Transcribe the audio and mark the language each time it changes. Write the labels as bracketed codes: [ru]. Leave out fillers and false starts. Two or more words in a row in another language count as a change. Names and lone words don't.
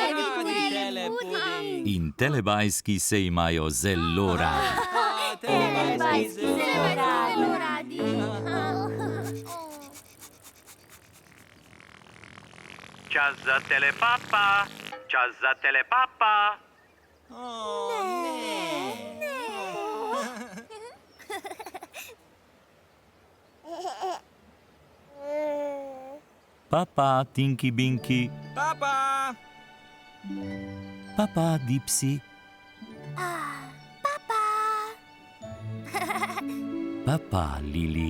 [sl] In telebajski se imajo zelo radi. Telebajski zelo radi. Čas za telepapa. Čas za telepapa. Papa, Tinky Binky. Papa. Papa, Dipsy. Papa, Lili.